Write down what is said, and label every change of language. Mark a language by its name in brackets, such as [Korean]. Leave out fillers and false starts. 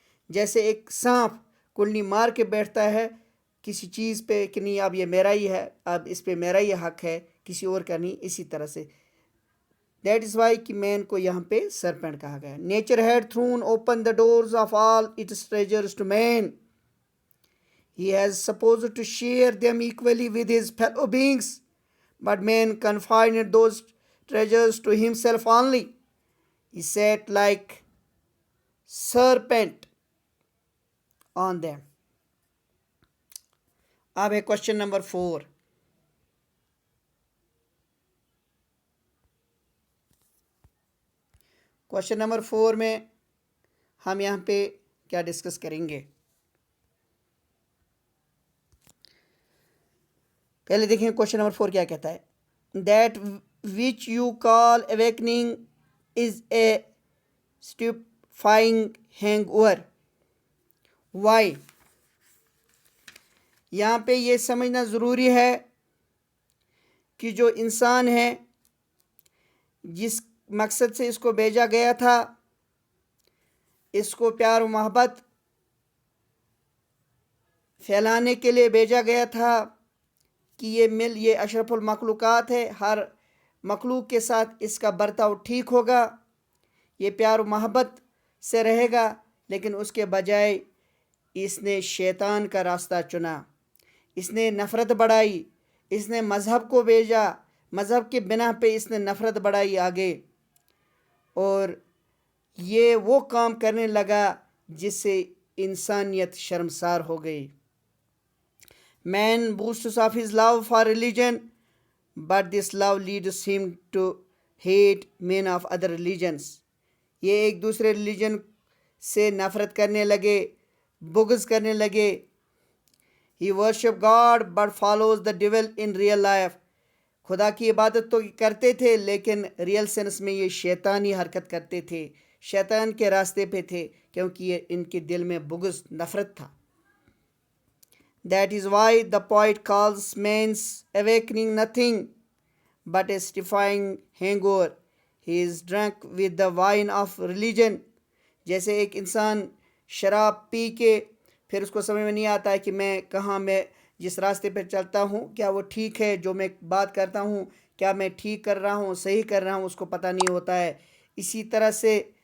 [Urdu] جیسے ایک سانپ کنڈلی مار کے بیٹھتا ہے کسی چیز پہ کہ نہیں اب یہ میرا ہی ہے، اب اس پہ میرا ہی حق ہے کسی اور کا نہیں. اسی طرح سے [English] that is why [Urdu] کہ مین کو یہاں پہ سرپنٹ کہا گیا. [English] Nature had thrown open the doors of all its treasures to man. He has supposed to share them equally with his fellow beings, but man confined those treasures to himself only. He sat like serpent on them. [Urdu] اب ہے [English] question number 4. Question number 4 [Urdu] میں ہم یہاں پہ کیا discuss کریں گے؟ پہلے دیکھیں کوشچن نمبر 4 کیا کہتا ہے. [English] That which you call awakening is a stupefying hangover. [Urdu] Y? یہاں پہ یہ سمجھنا ضروری ہے کہ جو انسان ہے جس مقصد سے اس کو بھیجا گیا تھا، اس کو پیار و محبت پھیلانے کے لیے بھیجا گیا تھا کہ یہ اشرف المخلوقات ہے، ہر مخلوق کے ساتھ اس کا برتاؤ ٹھیک ہوگا، یہ پیار و محبت سے رہے گا. لیکن اس کے بجائے اس نے شیطان کا راستہ چنا، اس نے نفرت بڑھائی، اس نے مذہب کو بھیجا، مذہب کے بنا پہ اس نے نفرت بڑھائی آگے، اور یہ وہ کام کرنے لگا جس سے انسانیت شرمسار ہو گئی. [English] Man boasts of his love for religion, but this love leads him to hate men of other religions. [Urdu] یہ ایک دوسرے ریلیجن سے نفرت کرنے لگے، بغض کرنے لگے. [English] He worship God but follows the devil in real life. [Urdu] خدا کی عبادت تو کرتے تھے لیکن ریئل سینس میں یہ شیطانی حرکت کرتے تھے، شیطان کے راستے پہ تھے، کیونکہ یہ ان کے دل میں بغض نفرت تھا. [English] That is why the poet calls man's awakening nothing but a stupefying hangover. He is drunk with the wine of religion. [Urdu] جیسے ایک انسان شراب پی کے پھر اس کو سمجھ میں نہیں آتا ہے کہ میں جس راستے پہ چلتا ہوں کیا وہ ٹھیک ہے، جو میں بات کرتا ہوں کیا میں ٹھیک کر رہا ہوں، صحیح کر رہا ہوں، اس کو پتہ نہیں ہوتا ہے۔ اسی طرح سے